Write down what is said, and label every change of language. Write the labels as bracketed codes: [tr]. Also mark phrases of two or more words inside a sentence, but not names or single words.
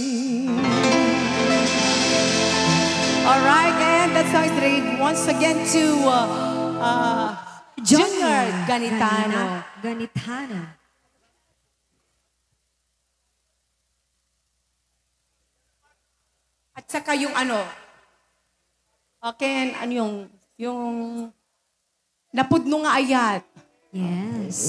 [en] All right, and that song is dedicated once again to Junior Ganitano. Ganitano. [tl] At saka yung ano, okay, ano yung [ilo] napudno nga ayat. [en] Yes.